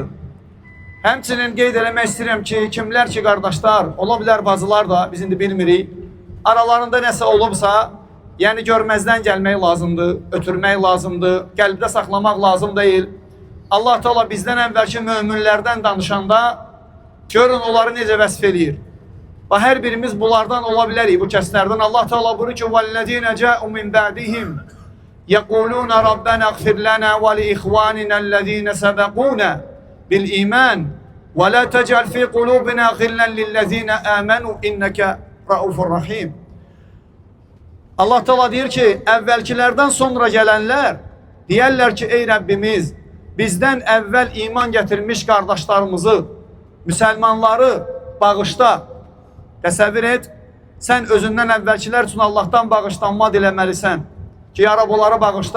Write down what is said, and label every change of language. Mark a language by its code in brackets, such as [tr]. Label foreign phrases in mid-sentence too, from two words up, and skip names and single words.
[az] Həmçinin qeyd eləmək istəyirəm ki, kimlər ki, qardaşlar, ola bilər bacılar da, biz indi bilmirik, aralarında nəsə olubsa, yəni görməzdən gəlmək lazımdır, ötürmək lazımdır, qəlbdə saxlamaq lazım deyil. Allah Teala bizdən əvvəlki möminlərdən danışanda görün onları necə vəsf eləyir. Və hər birimiz bunlardan ola bilərik, bu kəslərdən. Allah Teala buyurur ki, [ar] وَالَّذِينَ جَاءُوا مِنْ بَعْدِهِمْ يَقُولُونَ رَبَّنَا اغْفِرْ لَنَا وَلِإِخْوَانِنَا الَّذِينَ سَبَقُونَا بِالْإِيمَانِ وَلَا تَجْعَلْ فِي قُلُوبِنَا غِلًّا لِلَّذ۪ينَ آمَنُوا اِنَّكَ رَؤُوفٌ رَحِيمٌ. [az] Allah Teala deyir ki, əvvəlkilərdən sonra gələnlər deyərlər ki, ey Rəbbimiz, bizdən əvvəl iman gətirmiş qardaşlarımızı, müsəlmanları bağışla. Təsəvvür et, sən özündən əvvəlkilər üçün Allahdan bağışlanma diləməlisən ki, ya Rab, onları bağışla.